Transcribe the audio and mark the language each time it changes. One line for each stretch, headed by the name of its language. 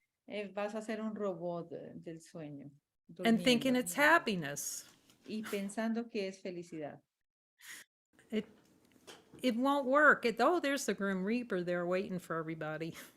Spanish: Entonces, vas a ser un robot del sueño.
English: And thinking it's happiness.
Spanish: Y pensando que es felicidad.
English: It won't work. There's the Grim Reaper there waiting for everybody.